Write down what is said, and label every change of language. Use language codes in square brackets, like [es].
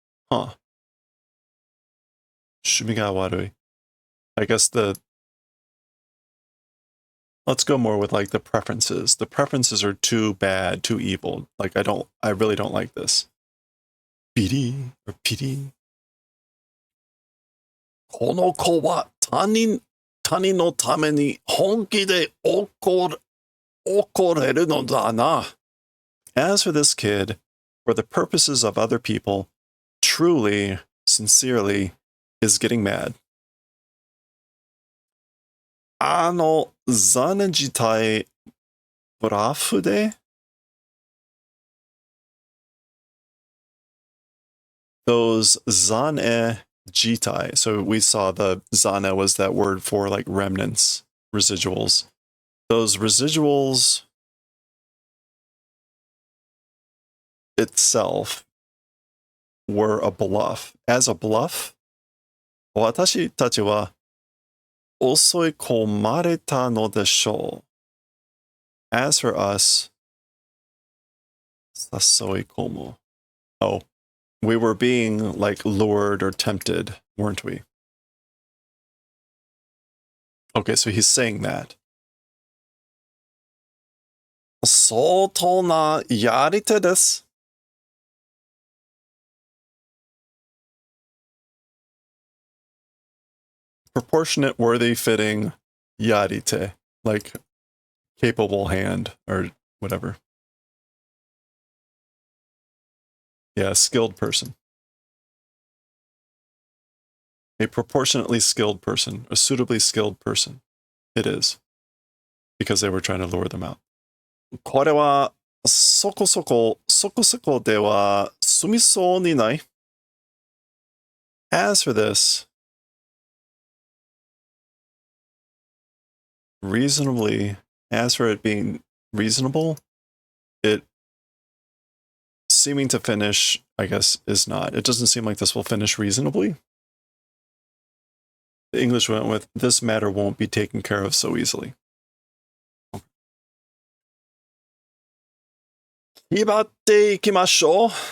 [ja] Huh. Shumi ga warui. [en] I guess let's go more with like the preferences. The preferences are too bad, too evil. Like I really don't like this. Biri or piri. [ja] この子は他人のために本気で怒れるのだな. [en] As for this kid, for the purposes of other people, truly, sincerely, is getting mad. [ja] 残念自体、ブラフで those zane jitai. [en] So we saw the zana was that word for like remnants, residuals. Those residuals itself were a bluff. As a bluff, [ja] 私たちは襲い込まれたのでしょう. [en] As for us, [ja] 誘い込む. [en] Oh, we were being like lured or tempted, weren't we? Okay, so he's saying that. [ja] 相当なやり手です. [en] Proportionate, worthy, fitting, yarite, like capable hand or whatever. Yeah, skilled person. A proportionately skilled person, a suitably skilled person. It is. Because they were trying to lure them out. [ja] これはそこそこでは済みそうにない. [en] As for this, reasonably, as for it being reasonable, it seeming to finish, I guess, is not. It doesn't seem like this will finish reasonably. The English went with, this matter won't be taken care of so easily. [ja] 気張っていきましょう.